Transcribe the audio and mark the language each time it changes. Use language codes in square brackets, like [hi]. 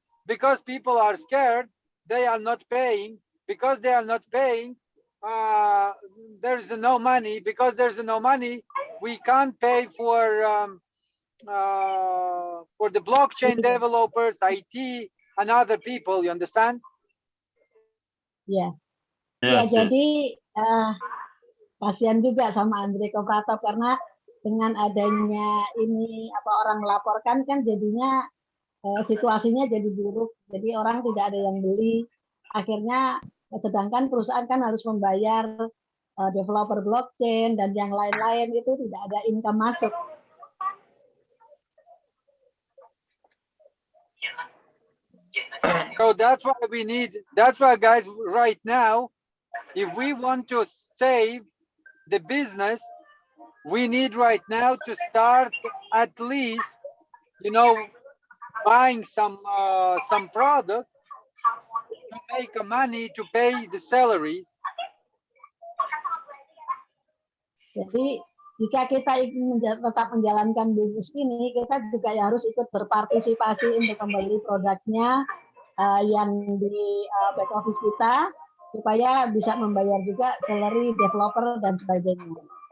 [en] Because people are scared, they are not paying. Because they are not paying, there is no money. Because there is no money, we can't pay for the blockchain developers, IT, and other people. You understand? [id] Ya, [en] Yes, yes. [id] jadi kasihan juga sama Andre Kooperatif karena dengan adanya ini orang melaporkan kan jadinya situasinya jadi buruk. Jadi orang tidak ada yang beli. Akhirnya sedangkan perusahaan kan harus membayar developer blockchain dan yang lain-lain itu tidak ada income masuk. [en] So that's why guys, right now, if we want to save the business, we need right now to start at least, you know, buying some product to make money to pay the salaries. [id] Jadi jika kita ingin tetap menjalankan bisnis ini, kita juga harus ikut berpartisipasi untuk membeli produknya yang di back office kita, supaya bisa membayar juga salary developer dan sebagainya.